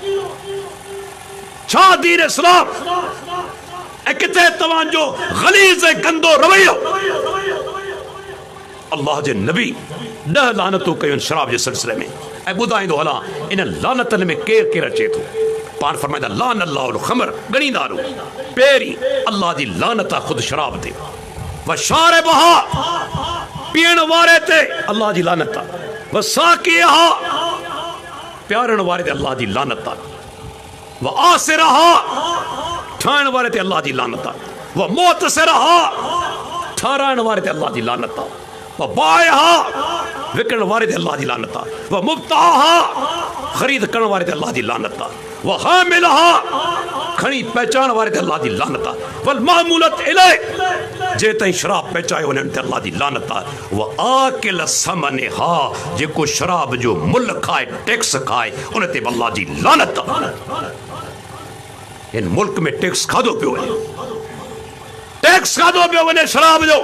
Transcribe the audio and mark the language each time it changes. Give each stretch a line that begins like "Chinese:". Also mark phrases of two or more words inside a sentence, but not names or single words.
Sindhi: छा दीन इस्लाम ऐं किथे तव्हांजो ग़लीज़ ऐं गंदो रवैयो अल्लाह जे नबी 10 लानतूं कयूं शराब जे सिलसिले में ऐं ॿुधाईंदो हलां इन लानतनि में केरु केरु अचे थो पाण फरमाईंदा
Arabic: لعن الله الخمر
Sindhi: ॻणींदारो पहिरीं अल्लाह जी लानत आहे ख़ुदि शराब ते
Arabic: وشاربها
Sindhi: पीअण वारे ते अल्लाह जी लानत आहे
Arabic: وساقيها
Sindhi: प्यारण वारे ते अल्लाह जी लानत आहे
Arabic: وعاصرها
Sindhi: ठाहिण वारे ते अल्लाह जी लानत आहे
Arabic: ومعتصرها
Sindhi: ठाराइण वारे ते अल्लाह जी लानत आहे
Arabic: وبائعها
Sindhi: विकण वारे ते अल्लाह जी लानत आहे
Arabic: ومبتاعها
Sindhi: ख़रीद करण वारे ते अल्लाह जी लानत आहे
Arabic: وحاملها
Sindhi: खणी पहचान वारे ते अल्लाह जी लानत आहे
Arabic: والمحمولة إليه
Sindhi: जे ताईं शराब पहुचायो वञनि ते अल्लाह जी लानत आहे
Arabic: وآكل ثمنها
Sindhi: जेको शराब जो मुल्क खाए टैक्स खाए उन ते अल्लाह जी लानत आहे इन मुल्क में टैक्स खाधो पियो वञे टैक्स खाधो पियो वञे शराब जो